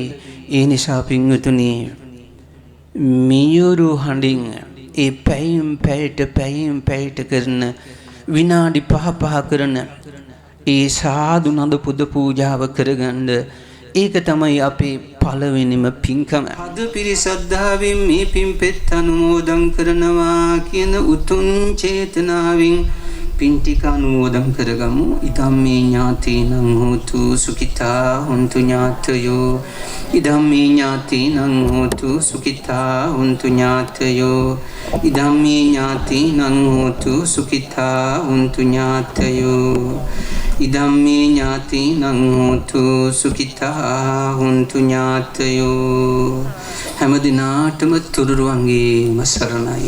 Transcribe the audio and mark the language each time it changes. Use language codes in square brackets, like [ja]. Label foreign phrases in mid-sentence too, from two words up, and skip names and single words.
[si] ඒ නිසා පින්වතුනි, මියුරු හඬින් ඒ පැයෙන් පැයට කරන විනාඩි 5 කරන ඒ සාදු නද පුද පූජාව කරගන්න, ඒක තමයි අපේ පළවෙනිම පින්කම. අද පිරිසද්ධාවෙන් මේ පින්පෙත් අනුමෝදන් කරනවා කියන උතුම් චේතනාවෙන් පින් ටික අනුමෝදන් කරගමු. [pi] ඉදම්මේ ඥාතීනං හෝතු සුඛිතා හොන්තු ඥාතයෝ. ඉදම්මේ ඥාතීනං හෝතු සුඛිතා හොන්තු ඥාතයෝ. ඉදම්මේ ඥාතීනං හෝතු සුඛිතා හොන්තු ඥාතයෝ. ඉදම්මේ ඥාතීනං හෝතු සුඛිතා හොන්තු ඥාතයෝ. [si] හැම දිනාටම තුරුරුවන්ගේම සරණයි.